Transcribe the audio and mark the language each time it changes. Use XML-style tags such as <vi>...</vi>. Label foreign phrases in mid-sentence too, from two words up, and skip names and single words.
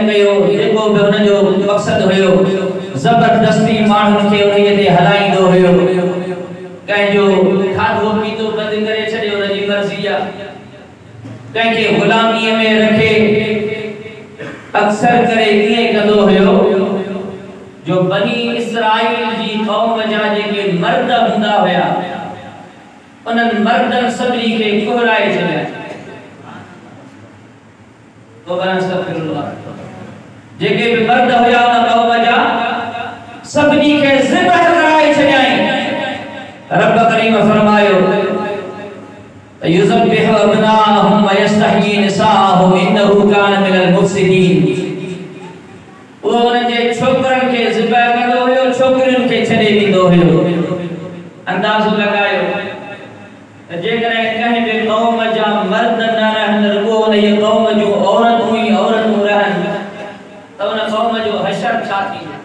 <sd>कयो जेको बि हुनजो मक़सदु हुयो ज़बरदस्ती माण्हुनि खे उन्हीअ ते हलाईंदो हुयो कंहिंजो खाधो पीतो बंदि करे छॾियो हुनजी मर्ज़ी आहे कंहिंखे ग़ुलामीअ में रखे अक्सर करे ईअं कंदो हुयो जो बनी इसराइल जी क़ौम जा जेके मर्द हूंदा हुया उन्हनि मर्दनि सभिनी खे कुहराए छॾिया जेके भी मर्द हुया उन क़ौम जा सभिनी खे ज़िबह कराए छॾियाई रब करीम फरमायो</sd> <ar>يذبح أبناءهم ويستحيي نساءهم إنه كان من المفسدين</ar> <sd>वो उन जे छोकरनि खे ज़िबह कंदो हुयो छोकरियुनि खे छॾे ॾींदो हुयो अंदाज़ो लगायो जेकर कहीं बि क़ौम जा मर्द न रहन रुगो उन क़ौम जो औरतूं ही औरतूं रहन त उन क़ौम जो हशर छा थी</sd>